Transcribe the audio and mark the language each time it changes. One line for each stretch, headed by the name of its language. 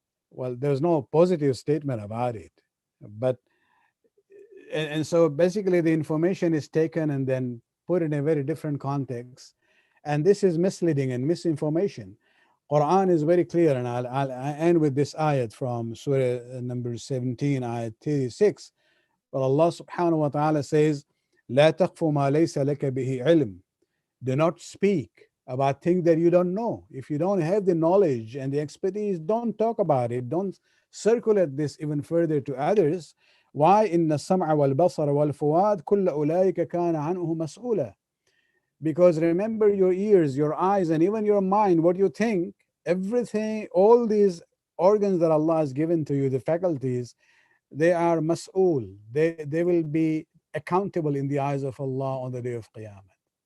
English: Well, there's no positive statement about it, but and so basically the information is taken and then put in a very different context, and this is misleading and misinformation. Quran is very clear, and I'll end with this ayat from Surah number 17, ayat 36. But Allah subhanahu wa ta'ala says,
Arabic: لا تقف ما ليس لك به علم.
English: Do not speak about things that you don't know. If you don't have the knowledge and the expertise, don't talk about it. Don't circulate this even further to others. Why?
Arabic: إن السمع والبصر والفؤاد كل أولئك كان عنه مسؤولا.
English: Because remember, your ears, your eyes, and even your mind, what you think, everything, all these organs that Allah has given to you, the faculties, they are mas'ul. They will be accountable in the eyes of Allah on the day of Qiyamah.